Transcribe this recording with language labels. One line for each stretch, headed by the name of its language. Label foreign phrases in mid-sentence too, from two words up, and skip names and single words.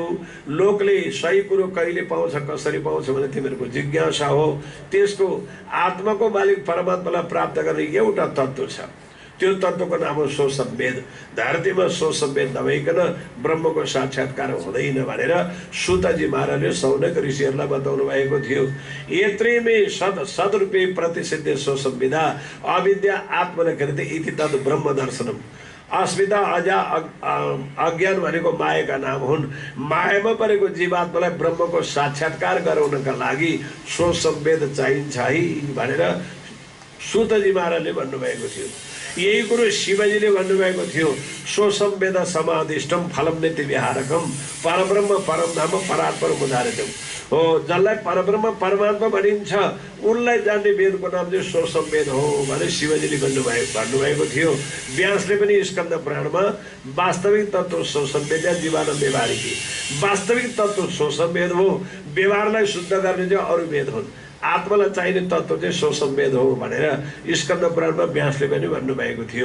Nepali: लोकले सही कुरो कहिले पाउँछ, कसरी पाउँछ भने तिमीहरूको जिज्ञासा हो। त्यसको आत्माको मालिक परमात्मालाई प्राप्त गर्ने एउटा तत्त्व छ, त्यो तत्त्वको नाम हो स्वसंवेद। धरतीमा स्वसंवेद नभइकन ब्रह्मको साक्षात्कार हुँदैन भनेर सुतजी महाराजले शौनक ऋषिहरूलाई बताउनु भएको थियो।
Sanskrit: यत्रेमे सदरूपे प्रतिसिद्ध स्वसंविदा अविद्या आत्मनकृते इति तद् ब्रह्म दर्शनम।
Nepali: अस्मिता अजा अज्ञान भनेको मायाका नाम हुन्। मायामा परेको जीवात्मालाई ब्रह्मको साक्षात्कार गराउनका लागि स्वसंवेद चाहिन्छ है भनेर सुतजी महाराजले भन्नुभएको थियो। यही कुरो शिवजीले भन्नुभएको थियो,
Sanskrit: स्वसंवेद समाधिष्टम फलम नित्य विहारकम परब्रह्म परमधाम परात्पर उदाहरणम हो।
Nepali: जसलाई परब्रह्म परमात्मा भनिन्छ उनलाई जान्ने वेदको नाम चाहिँ स्वसंवेद हो भने शिवजीले भन्नुभएको थियो। व्यासले पनि स्कन्द पुराणमा वास्तविक तत्त्व स्वसंवेद या जीवान व्यवहारिकी, वास्तविक तत्त्व स्वसंवेद हो, व्यवहारलाई शुद्ध गर्ने चाहिँ अरू वेद हुन्, आत्मालाई चाहिने तत्त्व चाहिँ स्वसंवेद हो भनेर स्कन्द पुराणमा व्यासले पनि भन्नुभएको थियो।